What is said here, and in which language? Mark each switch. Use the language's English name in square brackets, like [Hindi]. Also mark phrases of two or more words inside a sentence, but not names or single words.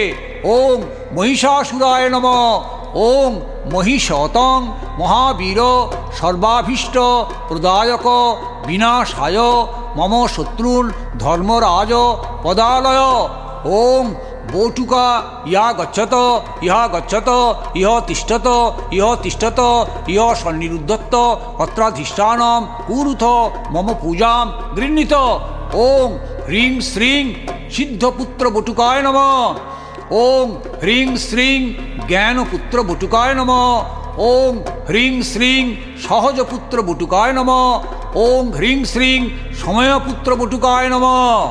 [Sanskrit] ওং মহিষাসুরায় নমঃ ওং মহিষতং মহাবীর সর্বাভীষ্ট প্রদায়ক বিনাশায় মম শত্রুন ধর্মরাজ পদালয় ওং বটুকা ইহা গচ্ছত ইহা গচ্ছত ইহ তিষ্ঠত ইহ তিষ্ঠত ইহ সন্নিরুদ্ধত্ত অত্রাধিষ্ঠানম কুরুথ মম পূজাম গৃহীত ওং হ্রিং শ্রীং সিদ্ধপুত্র বটুকায় নমঃ ওং হ্রিং শ্রীং জ্ঞানপুত্র বটুকায় নমঃ ওং হ্রিং শ্রীং সহজপুত্র বটুকায় নমঃ ওং হ্রিং শ্রীং সময়পুত্র বটুকায় নমঃ